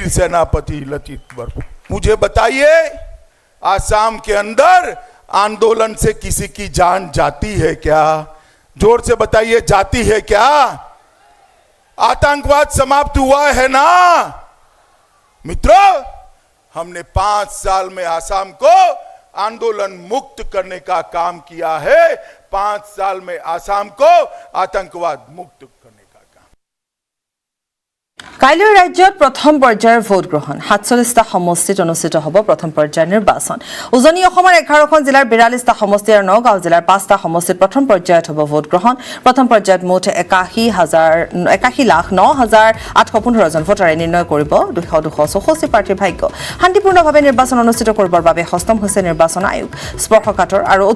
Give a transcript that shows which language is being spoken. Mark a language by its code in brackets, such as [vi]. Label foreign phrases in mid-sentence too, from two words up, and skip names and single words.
[hi] सेनापति लचित बरफुगन मुझे बताइए आसाम के अंदर आंदोलन से किसी की जान जाती है क्या जोर से बताइए जाती है क्या आतंकवाद समाप्त हुआ है ना मित्रों हमने 5 साल में आसाम को आंदोलन मुक्त करने का काम किया है 5 साल में आसाम को आतंकवाद मुक्त करने का काम [as] কাইলৈ ৰাজ্যত প্ৰথম পৰ্যায়ৰ ভোট গ্ৰহণ ৪৭টা সমষ্টিত অনুষ্ঠিত হ'ব প্ৰথম পৰ্যায়ৰ নিৰ্বাচন উজনি অসমৰ 11খন জিলাৰ ৪২টা সমষ্টি আৰু নগাঁও জিলাৰ 5টা সমষ্টিত প্ৰথম পৰ্যায়ত হ'ব ভোট গ্ৰহণ প্ৰথম পৰ্যায়ত মুঠ ৮১,০৯,৮১৫ জন ভোটাৰে নিৰ্ণয় কৰিব ২৬৪ প্ৰাৰ্থীৰ ভাগ্য শান্তিপূৰ্ণভাৱে নিৰ্বাচন অনুষ্ঠিত কৰিবৰ বাবে সষ্টম হৈছে নিৰ্বাচন আয়োগ স্পৰ্শকাতৰ আৰু অতি